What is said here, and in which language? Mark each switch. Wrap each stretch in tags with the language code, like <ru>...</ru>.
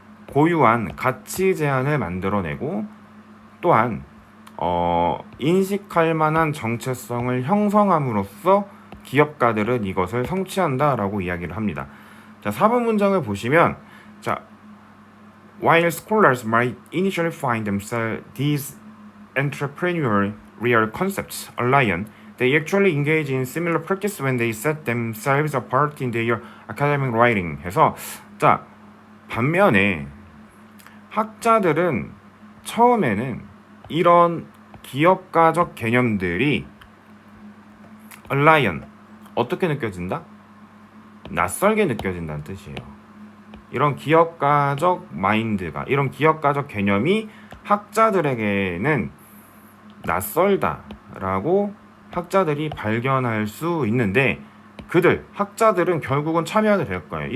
<ko>고유한 가치 제안을 만들어내고, 또한 인식할 만한 정체성을 형성함으로써 기업가들은 이것을 성취한다라고 이야기를 합니다. 자, 4번 문장을 보시면, 자,</ko> <en>While scholars might initially find these entrepreneurial concepts alien, they actually engage in similar practice when they set themselves apart in their academic writing.</en> <ko>해서 자 반면에 학자들은 처음에는 이런 기업가적 개념들이 alien 어떻게 느껴진다? 낯설게 느껴진다는 뜻이에요. 이런 기업가적 마인드가 이런 기업가적 개념이 학자들에게는 낯설다라고 학자들이 발견할 수 있는데 학자들은 결국은 참여하게 될 거예요.</ko>